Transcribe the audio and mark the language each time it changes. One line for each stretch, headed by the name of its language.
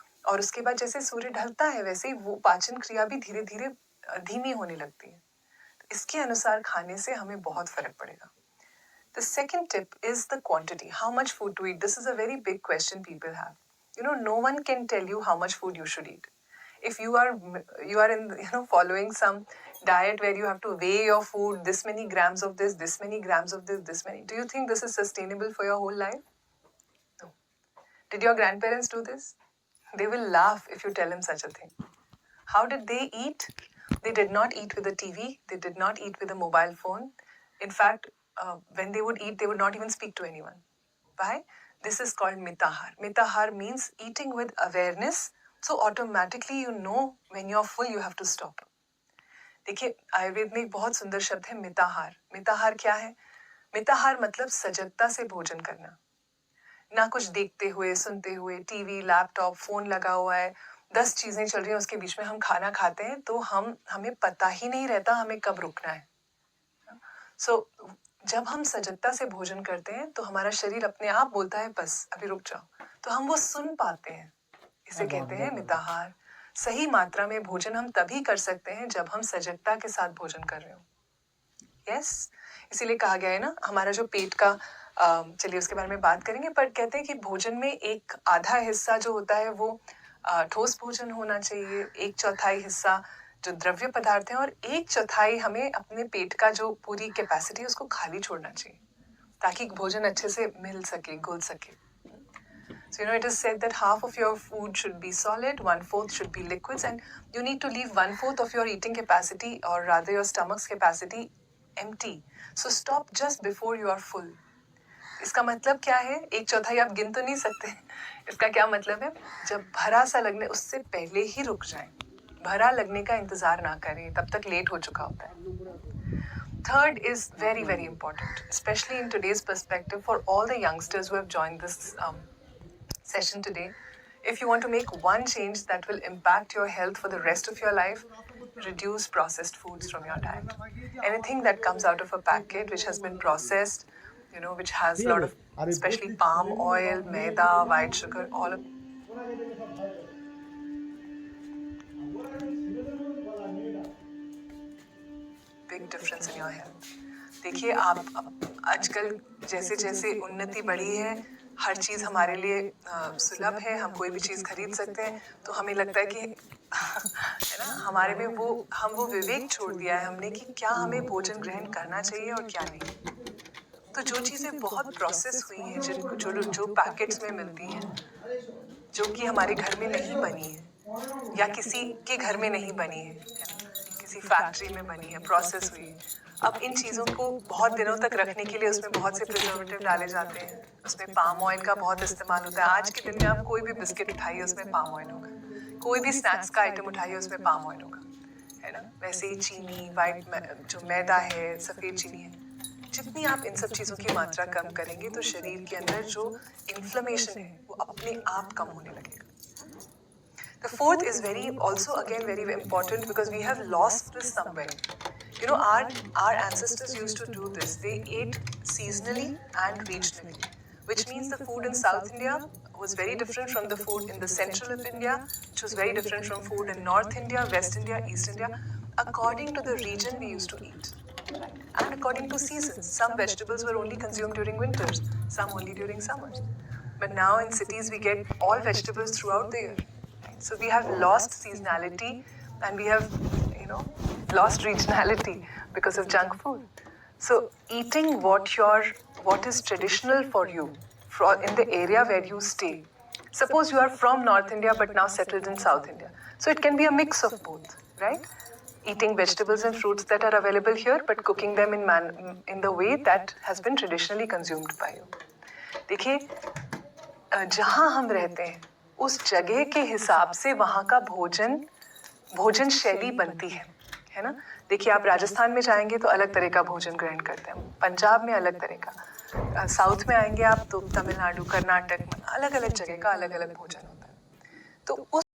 Hindi: और उसके बाद जैसे सूर्य ढलता है वैसे ही वो पाचन क्रिया भी धीरे धीरे धीमी होने लगती है. तो इसके अनुसार खाने से हमें बहुत फर्क पड़ेगा.
English: The second tip is the quantity. How much food to eat? This is a very big question people have. No one can tell you how much food you should eat. If you are in following some diet where you have to weigh your food, this many grams of this many grams of this many, do you think this is sustainable for your whole life? No. Did your grandparents do this? They will laugh if you tell them such a thing. How did they eat? They did not eat with a TV. They did not eat with a mobile phone. In fact, when they would eat, they would not even speak to anyone. Why? This is called mitahar. Mitahar means eating with awareness. So automatically you know when you're full, you have to stop.
Hindi: देखिए, आयुर्वेद में एक बहुत सुंदर शब्द है मिताहार. मिताहार क्या है? मिताहार मतलब सजगता से भोजन करना, ना कुछ देखते हुए सुनते हुए, टीवी लैपटॉप फोन लगा हुआ है, 10 चीजें चल रही हैं, उसके बीच में हम खाना खाते हैं तो हमें पता ही नहीं रहता हमें कब रुकना है. जब हम सजगता से भोजन करते हैं तो हमारा शरीर अपने आप बोलता है बस अभी रुक जाओ, तो हम वो सुन पाते हैं. इसे कहते हैं मिताहार. सही मात्रा में भोजन हम तभी कर सकते हैं जब हम सजगता के साथ भोजन कर रहे हो. यस, इसीलिए कहा गया है ना, हमारा जो पेट का, चलिए उसके बारे में बात करेंगे, पर कहते हैं कि भोजन में एक आधा हिस्सा जो होता है वो ठोस भोजन होना चाहिए, 1/4 हिस्सा जो द्रव्य पदार्थ है, और 1/4 हमें अपने पेट का जो पूरी कैपेसिटी है उसको खाली छोड़ना चाहिए, ताकि भोजन अच्छे से मिल सके, घुल सके.
English: So it is said that half of your food should be solid, 1/4 should be liquids, and you need to leave 1/4 of your eating capacity, or rather your stomach's capacity, empty. So stop just before you are full.
Hindi: इसका मतलब क्या है? 1/4 आप गिन तो नहीं सकते. इसका क्या मतलब है? जब भरा सा लगने उससे पहले ही रुक जाएं. भरा लगने का इंतज़ार ना करें, तब तक लेट हो चुका होता है।
English: Third is very, very important, especially in today's perspective for all the youngsters who have joined this session today. If you want to make one change that will impact your health for the rest of your life, reduce processed foods from your diet. Anything that comes out of a packet which has been processed, which has a lot of, especially palm oil, maida, white sugar, all of big difference in your health.
Hindi: देखिए आप आजकल जैसे जैसे उन्नति बढ़ी है, हर चीज़ हमारे लिए सुलभ है, हम कोई भी चीज़ खरीद सकते हैं, तो हमें लगता है कि है ना, हमारे में वो विवेक छोड़ दिया है हमने कि क्या हमें भोजन ग्रहण करना चाहिए और क्या नहीं। तो जो चीज़ें बहुत प्रोसेस हुई हैं, जो पैकेट्स में मिलती हैं, जो कि हमारे घर में नहीं बनी है या किसी के घर में नहीं बनी है, किसी फैक्ट्री में बनी है, प्रोसेस हुई है। अब इन चीज़ों को बहुत दिनों तक रखने के लिए उसमें बहुत से प्रिजर्वेटिव डाले जाते हैं, उसमें पाम ऑयल का बहुत इस्तेमाल होता है। आज के दिन में आप कोई भी बिस्किट उठाइए उसमें पाम ऑयल होगा, कोई भी स्नैक्स का आइटम उठाइए उसमें पाम ऑयल होगा, है ना। वैसे ही चीनी, जो मैदा है, सफ़ेद चीनी है, जितनी आप इन सब चीज़ों की मात्रा कम करेंगे तो शरीर के अंदर जो इन्फ्लेमेशन है वो अपने आप कम होने लगेगा।
English: The fourth is also again very important because we have lost this somewhere. Our ancestors used to do this. They ate seasonally and regionally, which means the food in South India was very different from the food in the central of India, which was very different from food in North India, West India, East India, according to the region we used to eat. And according to seasons, some vegetables were only consumed during winters, some only during summers. But now in cities we get all vegetables throughout the year. So we have lost seasonality and we have, lost regionality because of junk food. So eating what is traditional for you in the area where you stay. Suppose you are from North India but now settled in South India. So it can be a mix of both, right? Eating vegetables and fruits that are available here but cooking them in the way that has been traditionally consumed by you.
Hindi: देखिए, जहाँ हम रहते हैं उस जगह के हिसाब से वहाँ का भोजन शैली बनती है ना। देखिए, आप राजस्थान में जाएंगे तो अलग तरह का भोजन ग्रहण करते हैं, पंजाब में अलग तरह का, साउथ में आएंगे आप तो तमिलनाडु, कर्नाटक में अलग अलग जगह का अलग अलग भोजन होता है। तो उस